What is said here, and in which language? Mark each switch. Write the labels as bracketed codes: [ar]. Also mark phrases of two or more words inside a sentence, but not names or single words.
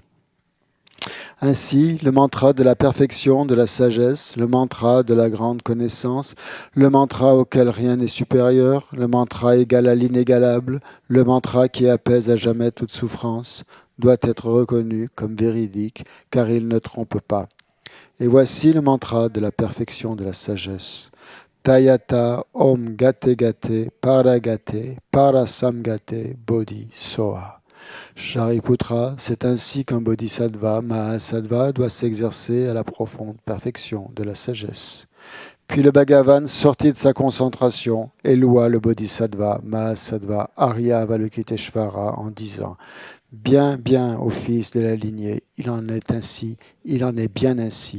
[fr] Ainsi, le mantra de la perfection de la sagesse, le mantra de la grande connaissance, le mantra auquel rien n'est supérieur, le mantra égal à l'inégalable, le mantra qui apaise à jamais toute souffrance, doit être reconnu comme véridique, car il ne trompe pas. Et voici le mantra de la perfection de la sagesse. [sa] तयत ॐ गते गते पारगते पारसंगते बोधि सोह. [fr] Shariputra, c'est ainsi qu'un bodhisattva, Mahasattva, doit s'exercer à la profonde perfection de la sagesse. Puis le Bhagavan sortit de sa concentration et loua le bodhisattva, Mahasattva, Arya Avalokiteshvara en disant: Bien, bien, ô fils de la lignée, il en est ainsi, il en est bien ainsi.